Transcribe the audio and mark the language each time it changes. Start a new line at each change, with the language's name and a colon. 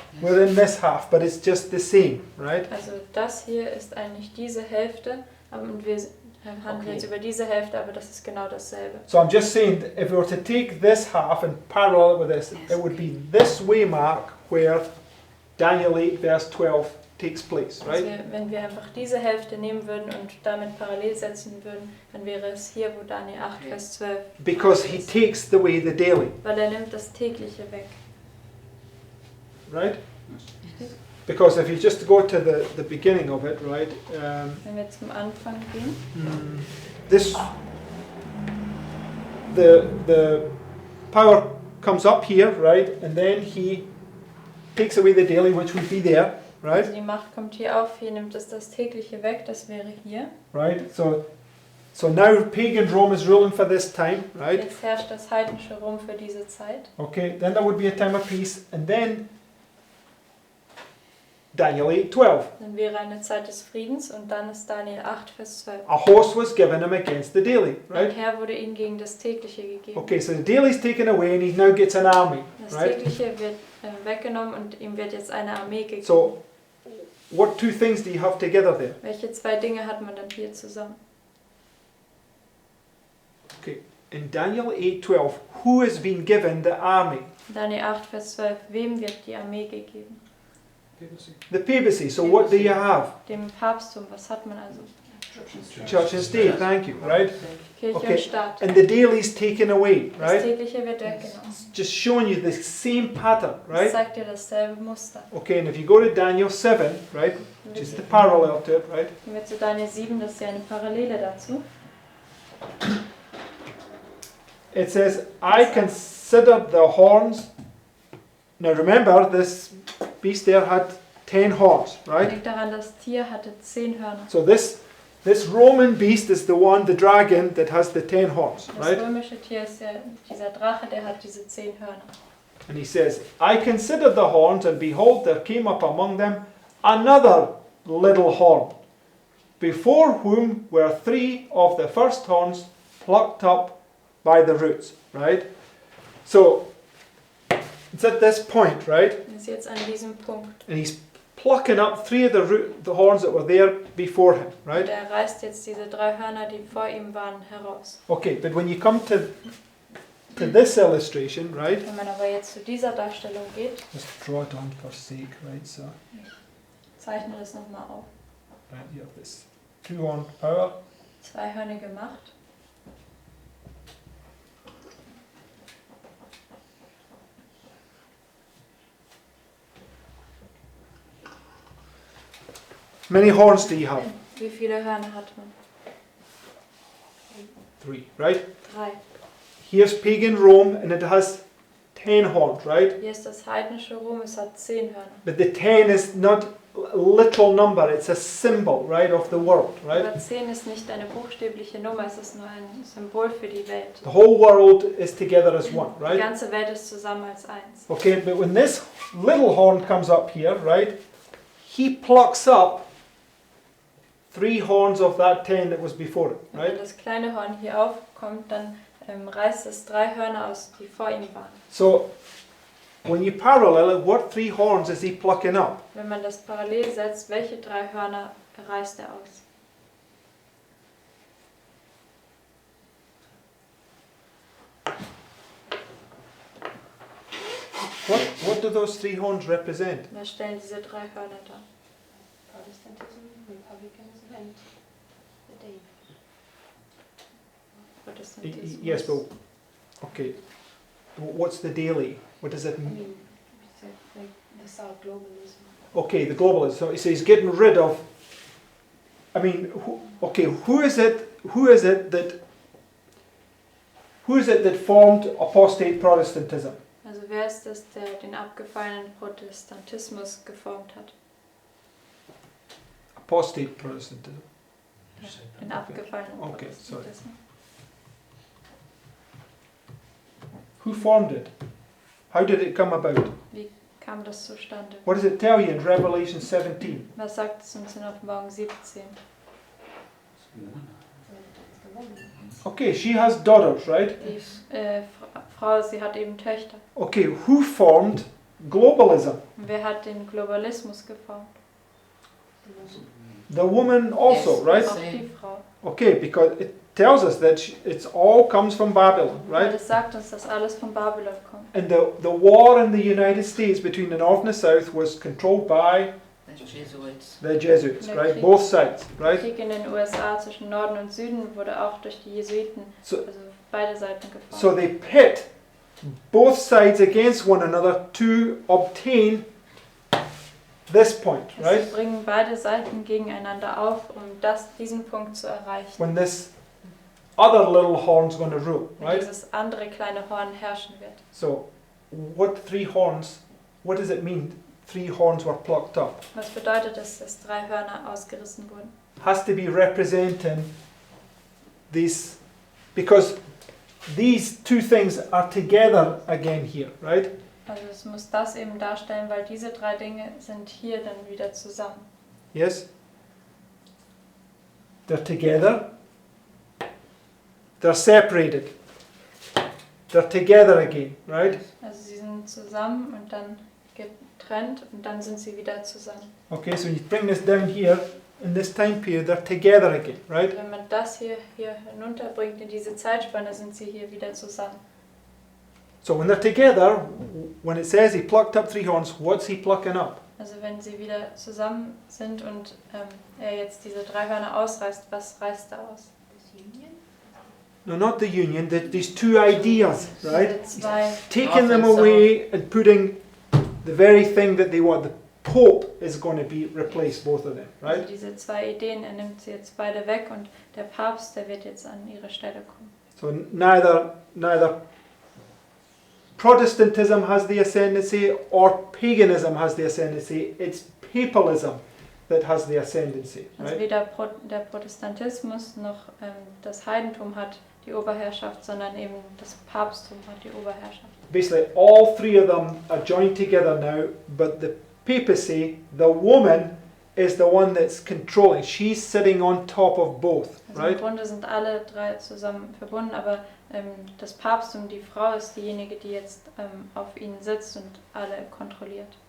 English: We're in this half, but it's just the same, right?
German: Also das hier ist eigentlich diese Hälfte und wir handeln jetzt über diese Hälfte, aber das ist genau dasselbe.
English: So I'm just saying, that if we were to take this half and parallel it with this, it would be this way mark where Daniel 8 verse 12 takes place, right?
German: Also wenn wir einfach diese Hälfte nehmen würden und damit parallel setzen würden, dann wäre es hier, wo Daniel 8 Vers 12
English: Because he takes away the daily,
German: weil er nimmt das tägliche weg.
English: right? Because if you just go to the beginning of it, right?
German: Wenn wir zum Anfang gehen,
English: the power comes up here, right? And then he takes away the daily, which would be there, right?
German: also die Macht kommt hier auf, hier nimmt es das tägliche weg, das wäre hier.
English: Right? So now pagan Rome is ruling for this time, right?
German: Jetzt herrscht das heidnische Rom für diese Zeit.
English: Okay, then there would be a time of peace, and then Daniel 8:12.
German: Dann wäre eine Zeit des Friedens und dann ist Daniel 8, Vers 12.
English: A horse was given him against the daily,
German: Ein
English: right?
German: Herr wurde ihm gegen das tägliche gegeben.
English: Okay, so the daily's taken away and he now gets an army,
German: Das
English: right?
German: tägliche wird weggenommen und ihm wird jetzt eine Armee gegeben.
English: So, what two things do you have together there?
German: Welche zwei Dinge hat man dann hier zusammen?
English: In Daniel 8:12, who has been given the army?
German: Daniel 8, Vers 12. Wem wird die Armee gegeben?
English: The papacy. So what do you have?
German: Dem Papsttum. Was hat man also?
English: Church and state, thank you, right?
German: Kirche
English: Okay.
German: und Staat.
English: And the daily's taken away,
German: Das
English: right?
German: tägliche wird weggenommen.
English: Just showing you the same pattern,
German: Das
English: right?
German: zeigt dir dasselbe Muster.
English: Okay, and if you go to Daniel 7, right, which is the parallel to it, right?
German: Gehen wir zu Daniel 7, das ist ja eine Parallele dazu.
English: It says, I considered the horns. Now remember, this beast there had 10 horns, right?
German: Denkt daran, das Tier hatte 10 Hörner.
English: So this Roman beast is the one, the dragon, that has the 10 horns,
German: Das
English: right?
German: römische Tier ist ja dieser Drache, der hat diese 10 Hörner.
English: And he says, I considered the horns, and behold, there came up among them another little horn, before whom were 3 of the first horns plucked up by the roots, right? So it's at this point, right?
German: Das ist jetzt an diesem Punkt.
English: And he's plucking up 3 of the horns that were there before him,
German: Und
English: right?
German: er reißt jetzt diese 3 Hörner, die vor ihm waren, heraus.
English: Okay, but when you come to this illustration, right?
German: Wenn man aber jetzt zu dieser Darstellung geht,
English: Just draw it on for sake, right?
German: So, zeichne das nochmal auf.
English: right, you have this 2-horn power.
German: 2-hörnige Macht.
English: Many horns do you have?
German: Wie viele Hörner hat man?
English: 3, right?
German: 3.
English: Here's pagan Rome, and it has 10 horns, right?
German: Hier ist das heidnische Rom, es hat 10 Hörner.
English: But the 10 is not a literal number, it's a symbol, right, of the world, right?
German: Aber 10 ist nicht eine buchstäbliche Nummer, es ist nur ein Symbol für die Welt.
English: The whole world is together as one,
German: Die
English: right?
German: ganze Welt ist zusammen als eins.
English: Okay, but when this little horn comes up here, right, he plucks up 3 horns of that 10 that was before it,
German: Und
English: right?
German: wenn das kleine Horn hier aufkommt, dann reißt es 3 Hörner aus, die vor ihm waren.
English: So, when you parallel it, what 3 horns is he plucking up?
German: Wenn man das parallel setzt, welche 3 Hörner reißt er aus?
English: What do those 3 horns represent?
German: Was stellen diese 3 Hörner dar?
English: Protestantism, Republicanism, and the day.
German: Protestantismus.
English: Yes, but, okay, what's the daily? What does it I mean? mean, it's like the South globalism. Okay, the globalists. So he's getting rid of. I mean, who is it that formed apostate Protestantism?
German: Also wer ist es, der den abgefallenen Protestantismus geformt hat?
English: Apostate Protestantism.
German: Den abgefallenen
English: Okay, sorry.
German: Protestantismus.
English: Who formed it? How did it come about?
German: Wie kam das zustande?
English: What does it tell you in Revelation 17?
German: Was sagt es uns in Offenbarung 17?
English: Okay, she has daughters, right?
German: Die Frau, sie hat eben Töchter.
English: Okay, who formed globalism?
German: Und wer hat den Globalismus geformt?
English: The woman also, right?
German: Auch die Frau.
English: Okay, because it tells us that it's all comes from Babylon,
German: Weil
English: right?
German: es sagt uns, dass alles von Babylon kommt.
English: And the war in the United States between the North and the South was controlled by The Jesuits. the Jesuits,
German: Der
English: right?
German: Krieg-
English: Both sides,
German: Der
English: right?
German: Krieg in den USA zwischen Norden und Süden wurde auch durch die Jesuiten,
English: So,
German: also beide Seiten geformt.
English: so they pit both sides against one another to obtain this point,
German: Also
English: right?
German: sie bringen beide Seiten gegeneinander auf, um diesen Punkt zu erreichen.
English: When this other little horn's going to rule,
German: Wenn
English: right?
German: dieses andere kleine Horn herrschen wird.
English: So, what 3 horns, what does it mean 3 horns were plucked up?
German: Was bedeutet es, dass 3 Hörner ausgerissen wurden?
English: Has to be representing these, because these 2 things are together again here, right?
German: Also es muss das eben darstellen, weil diese drei Dinge sind hier dann wieder zusammen.
English: Yes? They're together. They're separated. They're together again, right?
German: Also sie sind zusammen und dann getrennt und dann sind sie wieder zusammen.
English: Okay, so you bring this down here, in this time period, they're together again, right?
German: Wenn man das hier hinunterbringt in diese Zeitspanne, sind sie hier wieder zusammen.
English: So when they're together, when it says he plucked up 3 horns, what's he plucking up?
German: Also wenn sie wieder zusammen sind und er jetzt diese 3 Hörner ausreißt, was reißt er aus?
English: No, not the union, these two ideas, right?
German: Diese zwei,
English: Taking them away and putting the very thing that they want. The Pope is going to be replaced, both of them,
German: also
English: right?
German: diese 2 Ideen, er nimmt sie jetzt beide weg und der Papst, der wird jetzt an ihre Stelle kommen.
English: So neither Protestantism has the ascendancy or paganism has the ascendancy. It's papalism that has the ascendancy,
German: Also
English: right?
German: weder der Protestantismus noch das Heidentum hat die Oberherrschaft, sondern eben das Papsttum hat die Oberherrschaft.
English: Basically, all 3 of them are joined together now, but the papacy, the woman, is the one that's controlling. She's sitting on top of both,
German: Also
English: right?
German: im Grunde sind alle 3 zusammen verbunden, aber das Papsttum, die Frau, ist diejenige, die jetzt auf ihnen sitzt und alle kontrolliert.